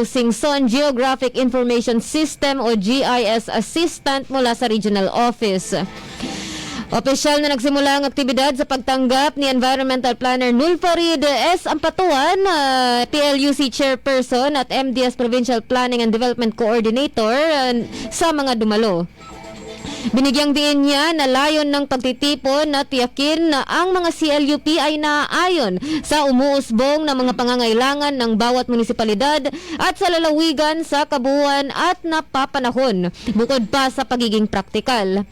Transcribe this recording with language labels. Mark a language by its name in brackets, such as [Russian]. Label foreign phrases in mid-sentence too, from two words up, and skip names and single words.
[Filipino] Singson, [English] Geographic Information System [Filipino] o [English] GIS Assistant [Filipino] mula sa [English] Regional Office. [Filipino] Opisyal na nagsimula ang aktibidad sa pagtanggap ni [English] Environmental Planner [Filipino] Nulfarid S. Ampatuan, [English] PLUC Chairperson [Filipino] at [English] MDS Provincial Planning and Development Coordinator [Filipino] sa mga dumalo. Binigyang diin niya na layon ng pagtitipon na tiyakin na ang mga CLUP ay naaayon sa umuusbong na mga pangangailangan ng bawat munisipalidad at sa lalawigan sa kabuuan at napapanahon, bukod pa sa pagiging praktikal.